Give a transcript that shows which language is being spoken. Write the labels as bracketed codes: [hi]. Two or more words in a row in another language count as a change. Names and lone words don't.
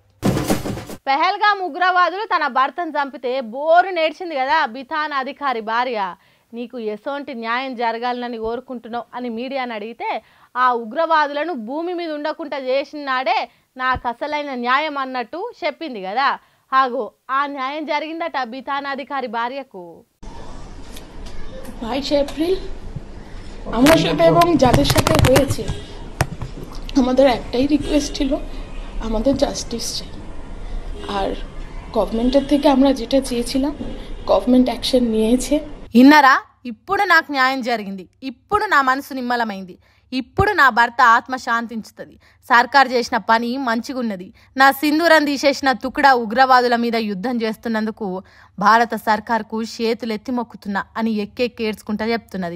[te] పెహల్గాం ఉగ్రవాదులు తన భర్తను చంపితే బోరు నేడ్చింది కదా బితాన్ అధికారి భార్య. నీకు ఎసోంటి న్యాయం జరగాలని కోరుకుంటున్నావు అని మీడియాని అడిగితే ఆ ఉగ్రవాదులను భూమి మీద ఉండకుండా చేసిన నాడే నాకు అసలైన న్యాయం అన్నట్టు చెప్పింది కదా. ఆగో ఆ న్యాయం జరిగిందట బితాన్ అధికారి భార్యకు. [bn] 22 এপ্রিল আমার সাথে এবং যাদের সাথে হয়েছে আমাদের একটাই রিকোয়েস্ট ছিল, আমাদের জাস্টিস চাই। আর গভর্নমেন্টের থেকে আমরা যেটা চেয়েছিলাম [en] government action [bn] নিয়েছে। [te] ఇన్నరా, ఇప్పుడు నాకు న్యాయం జరిగింది. ఇప్పుడు నా మనసు నిమ్మలమైంది. ఇప్పుడు నా భర్త ఆత్మ శాంతించుతుంది. సర్కార్ చేసిన పని మంచిగున్నది. నా సింధూరం తీసేసిన తుకుడా ఉగ్రవాదుల మీద యుద్ధం చేస్తున్నందుకు భారత సర్కార్కు చేతులెత్తి మొక్కుతున్నా అని ఎక్కేడ్చుకుంటా చెప్తున్నది.